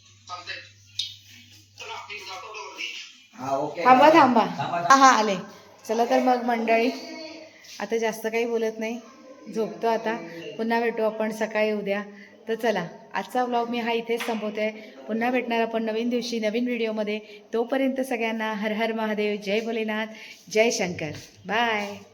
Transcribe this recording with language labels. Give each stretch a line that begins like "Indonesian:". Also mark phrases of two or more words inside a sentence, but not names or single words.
Marathi: थांबा थांबा, हा आले. चला तर मग मंडळी, आता जास्त काही बोलत नाही, झोपतो आता. पुन्हा भेटू आपण सकाळी उद्या. तर चला, आजचा व्लॉग मी हा इथेच संपवते. पुन्हा भेटणार आपण नवीन दिवशी नवीन व्हिडिओमध्ये. तोपर्यंत सगळ्यांना हर हर महादेव, जय भोलेनाथ, जय शंकर, बाय.